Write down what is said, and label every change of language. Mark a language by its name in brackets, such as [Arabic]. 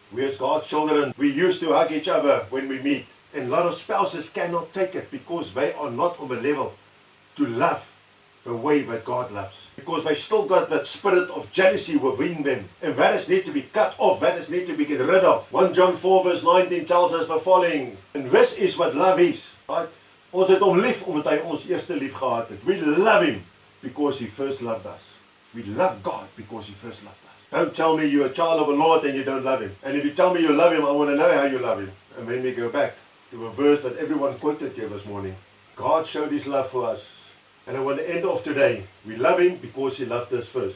[English] We as God's children, we used to hug each other when we meet. And a lot of spouses cannot take it because they are not on the level to love the way that God loves. Because they still got that spirit of jealousy within them. And that is need to be cut off. That is need to be get rid of. 1 John 4 verse 19 tells us the following. And this is what love is. Right? [Afrikaans] Ons het hom lief omdat hy ons eerste lief gehad het. [English] We love Him because He first loved us. We love God because He first loved us. Don't tell me you're a child of the Lord and you don't love Him. And if you tell me you love Him, I want to know how you love Him. And then we go back to a verse that everyone quoted here this morning. God showed His love for us. And I want to end off today. We love him because he loved us first.